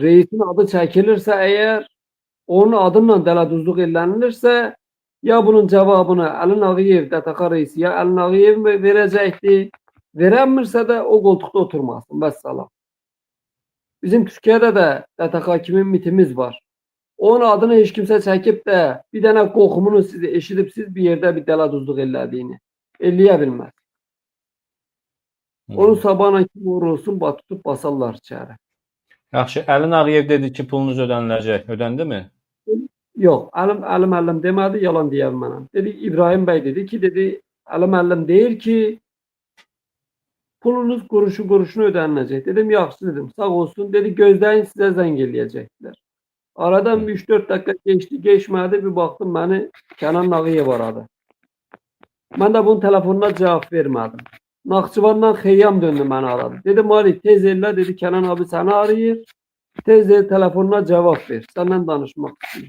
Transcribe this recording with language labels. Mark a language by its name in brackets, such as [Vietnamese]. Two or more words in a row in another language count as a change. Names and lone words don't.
[Azerbaijani] Reisin adı çəkilirsə eğer onun adıyla dəladuzluq elənilirsə ya bunun cevabını Əlin Ağayev DTK reisi ya Əlin Ağayev mi verəcəkdi? Verəmirsə də o koltukta oturmasın. Vəssalam. Bizim Türkiye'de de DTK kimi mitimiz var. Onun adını [Turkish] hiç kimse [Azerbaijani] çəkib də bir dənə qoxumunu siz eşidib siz bir yerde bir dəladuzluq elədiyini eləyə bilməz. [Turkish] Onun sabahına kim vurulsun tutup basarlar içeri. [Azerbaijani] Yaxşı, Əlin Ağayev dedi ki, pulunuz ödəniləcək. Ödəndi mi? Yok, Ali müəllim demədi, yalan deyər mənəm. Dedi İbrahim Bey dedi ki, dedi Ali müəllim deyir ki pulunuz kuruşuna ödəniləcək. Dedim yaxşı dedim, sağ olsun. Dedi gözləyin sizə zəng eləyəcəklər. [Turkish] Aradan 3-4 dakika geçti, geçmedi bir baktım beni Kenan Ağayev aradı. Ben de bunun telefonuna cevap vermedim. [Azerbaijani] Naxçıvandan Xeyyam döndü beni aradı. Dedi Malik tez elle dedi Kenan [Turkish] abi seni arıyor. [Azerbaijani] Tez el [Turkish] telefonuna cevap ver. Senden danışmak istiyorum.